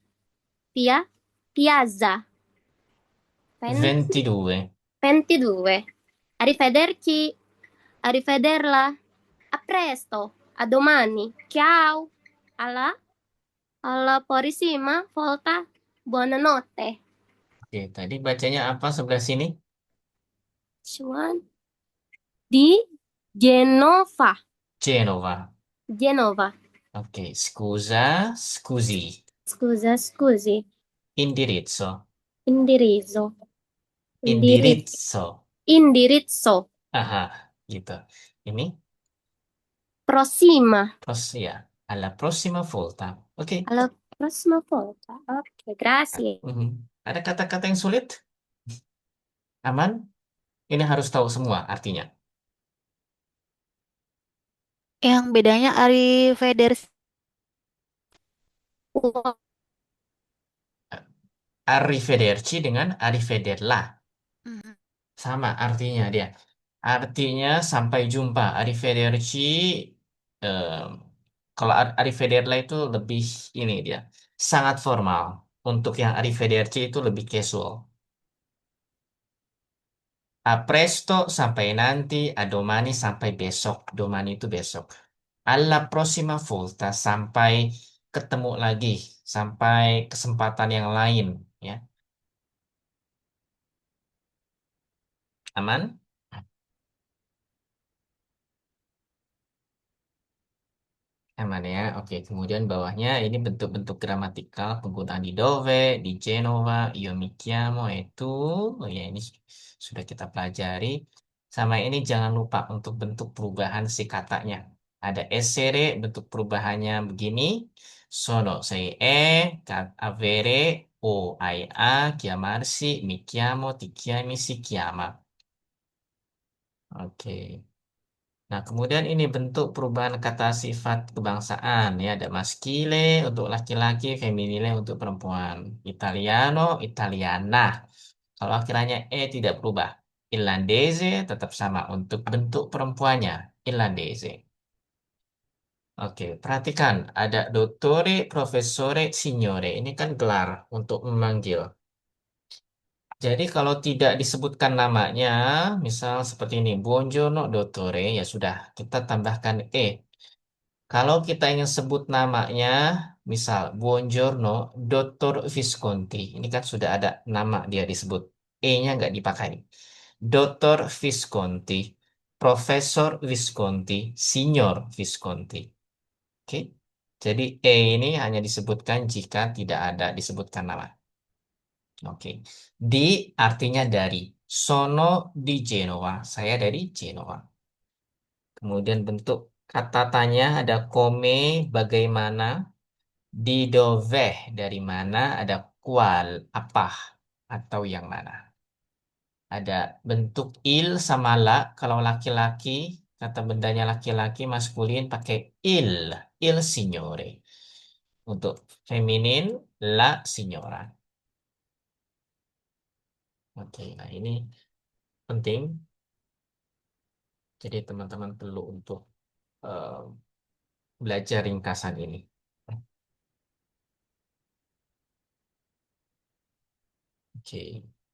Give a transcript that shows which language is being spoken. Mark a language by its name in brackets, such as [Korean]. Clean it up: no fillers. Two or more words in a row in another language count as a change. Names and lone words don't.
[Italian] Piazza 22. 22. Arrivederci. Arrivederla. A presto. A domani. Ciao. Alla prossima volta. Buonanotte. [Indonesian] Oke, tadi bacanya apa sebelah sini? Cuman di Genova. Genova. Genova. [Italian] Oke, scusa, scusi. Scusa, scusi. Indirizzo. Indirizzo. Indirizzo. Indirizzo. [Indonesian] Aha, gitu. Ini [Italian] Prossima. ya. Alla prossima volta. Oke. Alla prossima volta. Ok, grazie. Mhm. [Indonesian] Ada kata-kata yang sulit? Aman? Ini harus tahu semua artinya. Yang bedanya arrivederci. Arrivederci dengan arrivederla. Mhm. Sama artinya dia. Artinya sampai jumpa. Arrivederci, em, kalau arrivederla itu lebih ini dia. Sangat formal. Untuk yang arrivederci itu lebih casual. [Italian] A presto [Indonesian] sampai nanti, [Italian] a domani [Indonesian] sampai besok. Domani itu besok. [Italian] Alla prossima volta [Indonesian] sampai ketemu lagi, sampai kesempatan yang lain, ya. Aman? Aman ya. Oke, kemudian bawahnya ini bentuk-bentuk gramatikal penggunaan [Italian] di dove, di Genova, io mi chiamo, [Indonesian] itu. Oh ya, ini sudah kita pelajari. Sama ini jangan lupa untuk bentuk perubahan si katanya. Ada essere, bentuk perubahannya begini. [Italian] Sono, sei avere, o, ai, a, chiamarsi, mi chiamo, ti chiami, si chiama. [Indonesian] Oke. Nah, kemudian ini bentuk perubahan kata sifat kebangsaan ya, ada maskile untuk laki-laki, femminile untuk perempuan. [Italian] Italiano, Italiana. [Indonesian] Kalau akhirnya tidak berubah. Irlandese tetap sama untuk bentuk perempuannya, Irlandese. Oke, perhatikan ada [Italian] dottore, professore, signore. [Indonesian] Ini kan gelar untuk memanggil. Jadi kalau tidak disebutkan namanya, misal seperti ini, [Italian] Buongiorno dottore, [Indonesian] ya sudah, kita tambahkan E. Kalau kita ingin sebut namanya, misal [Italian] Buongiorno Dottor Visconti, [Indonesian] ini kan sudah ada nama dia disebut. E-nya nggak dipakai. [Italian] Dottor Visconti, Profesor Visconti, Signor Visconti. [Indonesian] Oke. Jadi E ini hanya disebutkan jika tidak ada disebutkan nama. Oke. Di artinya dari. [Italian] Sono di Genoa. [Indonesian] Saya dari Genoa. Kemudian bentuk kata tanya ada come, bagaimana. [Italian] Di dove, [Indonesian] dari mana. Ada qual, apa. Atau yang mana. Ada bentuk il sama la. Kalau laki-laki, kata bendanya laki-laki, maskulin pakai [Italian] il signore. [Indonesian] Untuk feminin, [Italian] la signora. [Indonesian] Oke, nah ini penting. Jadi teman-teman perlu untuk eh, belajar ringkasan ini. Oke.